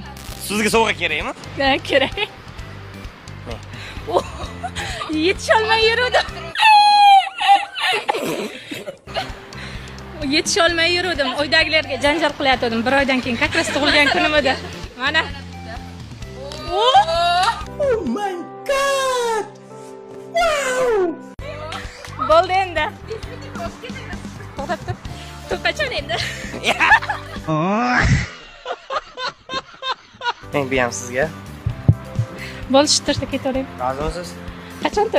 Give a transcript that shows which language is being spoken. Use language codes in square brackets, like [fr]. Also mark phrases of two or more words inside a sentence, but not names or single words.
[uz] Sizga sovg'a kerakmi? Ha, kerak. Yetisholmay yurdim. Yetisholmay yurdim. Uydagilarga janjal qilayotgandim. Bir oydan keyin [ru] как раз [uz] tug'ilgan kunim edi. Mana. [en] Oh my god. Wow. [uz] Bo'ldi endi. To'xtab tur. Qachon endi? Men bu ham sizga. Bo'ldi, shtirta ketavering. Rozimisiz? Qachon to'y?